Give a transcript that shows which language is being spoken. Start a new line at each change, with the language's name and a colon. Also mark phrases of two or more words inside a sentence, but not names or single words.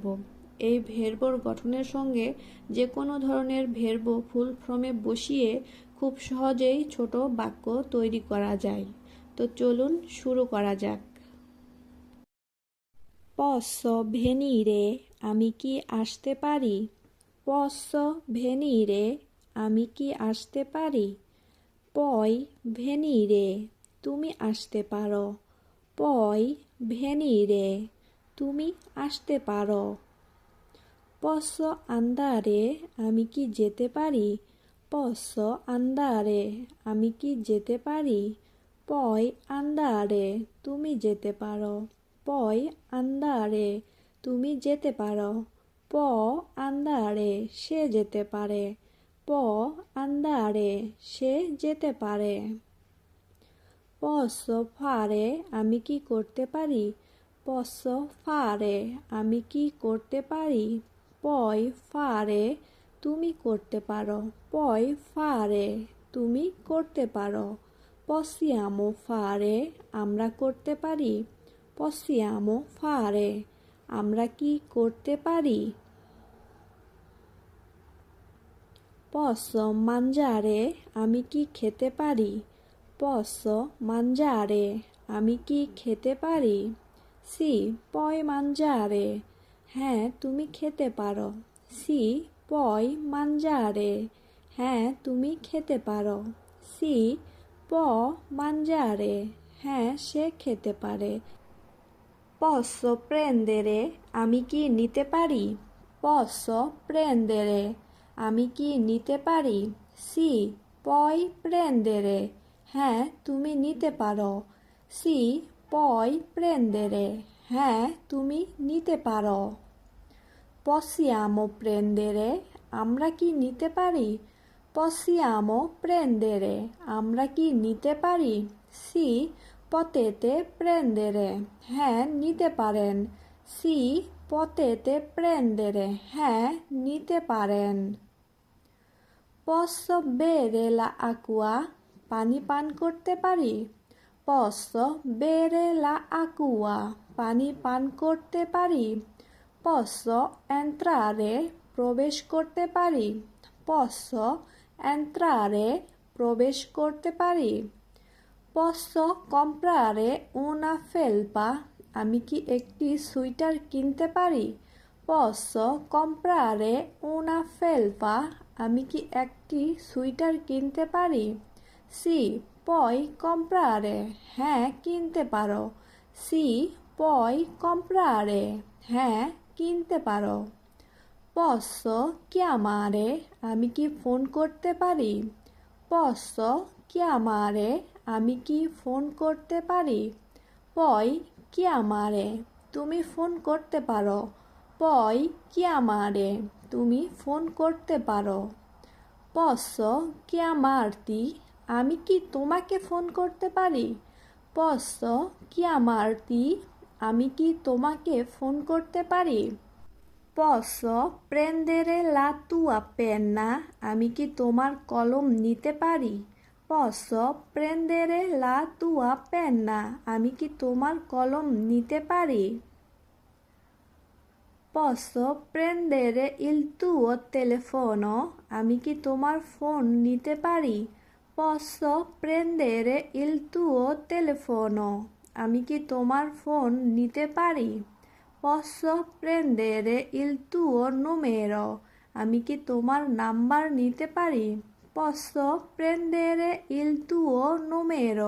Bangla: এই ভের্বর গঠনের সঙ্গে যে কোনো ধরনের ভের্ব ফুল ফর্মে বসিয়ে খুব সহজেই ছোট বাক্য তৈরি করা যায়। তো চলুন শুরু করা যাক।
Italian: Posso venire?
Bangla: আমি কি আসতে পারি?
Italian: Posso venire?
Bangla: আমি কি আসতে পারি?
Italian: Puoi venire?
Bangla: তুমি আসতে পারো।
Italian: Puoi venire?
Bangla: তুমি আসতে পারো।
Italian: Posso andare?
Bangla: আমি কি যেতে পারি?
Italian: Posso andare?
Bangla: আমি কি যেতে পারি?
Italian: Puoi andare?
Bangla: তুমি যেতে পারো।
Italian: Puoi andare?
Bangla: তুমি যেতে পারো।
Italian: Può andare?
Bangla: সে যেতে পারে।
Italian: Può andare?
Bangla: সে যেতে পারে।
Italian: Posso fare?
Bangla: আমি কি করতে পারি?
Italian: Posso fare?
Bangla: আমি কি করতে পারি?
Italian: Puoi fare?
Bangla: তুমি করতে পারো।
Italian: Puoi fare?
Bangla: তুমি করতে পারো।
Italian: Possiamo fare?
Bangla: আমরা করতে পারি।
Italian: Possiamo fare?
Bangla: আমরা কি করতে পারি?
Italian: Posso mangiare?
Bangla: আমি কি খেতে পারি?
Italian: Posso mangiare?
Bangla: আমি কি খেতে পারি?
Italian: Sì, puoi mangiare?
Bangla: হ্যাঁ, তুমি খেতে পারো।
Italian: Sì, puoi mangiare?
Bangla: হ্যাঁ, তুমি খেতে পারো।
Italian: Sì, può mangiare?
Bangla: হ্যাঁ, সে খেতে পারে।
Italian: Posso prendere?
Bangla: আমি কি নিতে পারি?
Italian: Posso prendere?
Bangla: আমি কি নিতে পারি?
Italian: Sì, puoi prendere?
Bangla: হ্যাঁ, তুমি নিতে পারো।
Italian: Sì, puoi prendere?
Bangla: হ্যাঁ, তুমি নিতে পারো।
Italian: Possiamo prendere?
Bangla: আমরা কি নিতে পারি?
Italian: Possiamo prendere?
Bangla: আমরা কি নিতে পারি?
Italian: Sì, potete prendere?
Bangla: হ্যাঁ, নিতে পারেন।
Italian: Sì, potete prendere?
Bangla: হ্যাঁ, নিতে পারেন।
Italian: Posso bere l'acqua?
Bangla: পানি পান করতে পারি?
Italian: Posso bere l'acqua?
Bangla: পানি পান করতে পারি?
Italian: Posso entrare?
Bangla: প্রবেশ করতে পারি?
Italian: Posso entrare?
Bangla: প্রবেশ করতে পারি?
Italian: Posso comprare una felpa?
Bangla: আমি কি একটি সোয়েটার কিনতে পারি?
Italian: Posso comprare una felpa?
Bangla: আমি কি একটি সোয়েটার কিনতে পারি?
Italian: Sì, puoi comprare?
Bangla: হ্যাঁ, কিনতে পারো।
Italian: Sì, puoi comprare?
Bangla: হ্যাঁ, কিনতে পারো।
Italian: Posso chiamare?
Bangla: আমি কি ফোন করতে পারি?
Italian: Posso chiamare?
Bangla: আমি কি ফোন করতে পারি?
Italian: Puoi chiamare?
Bangla: তুমি ফোন করতে পারো।
Italian: Puoi chiamare?
Bangla: তুমি ফোন করতে পারো।
Italian: Posso chiamarti?
Bangla: আমি কি তোমাকে ফোন করতে পারি?
Italian: Posso chiamarti?
Bangla: আমি কি তোমাকে ফোন করতে পারি?
Italian: Posso prendere la tua penna?
Bangla: আমি কি তোমার কলম নিতে পারি?
Italian: Posso prendere la tua penna?
Bangla: আমি কি তোমার কলম নিতে পারি?
Italian: Posso prendere il tuo telefono?
Bangla: আমি কি তোমার ফোন নিতে পারি?
Italian: Posso prendere il tuo telefono?
Bangla: আমি কি তোমার ফোন নিতে পারি?
Italian: Posso prendere il tuo numero?
Bangla: আমি কি তোমার নাম্বার নিতে পারি?
Italian: Posso prendere il tuo numero?